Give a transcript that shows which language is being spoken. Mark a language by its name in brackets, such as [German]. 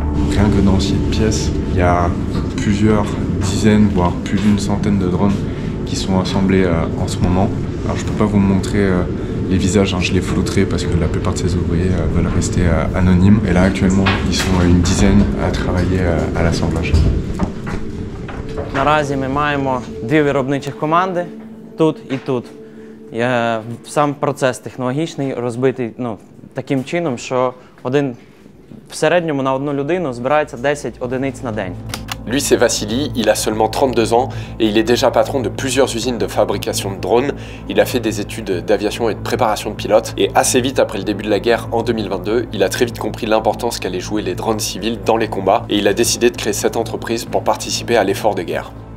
[French] Rien que dans cette pièce, il y a plusieurs dizaines, voire plus d'une centaine de drones qui sont assemblés en ce moment. Alors je peux pas vous montrer les visages, hein, je les flouterai parce que la plupart de ces ouvriers veulent rester anonymes. Et là actuellement, ils sont une dizaine à travailler à l'assemblage. [Ukrainian] Наразі ми маємо 2 виробничих команди тут і тут. Сам процес технологічний розбитий таким чином, що в середньому на одну людину збирається 10 одиниць на день. [French] Lui, c'est Vassili, il a seulement 32 ans et il est déjà patron de plusieurs usines de fabrication de drones. Il a fait des études d'aviation et de préparation de pilotes. Et assez vite après le début de la guerre, en 2022, il a très vite compris l'importance qu'allaient jouer les drones civils dans les combats. Et il a décidé de créer cette entreprise pour participer à l'effort de guerre.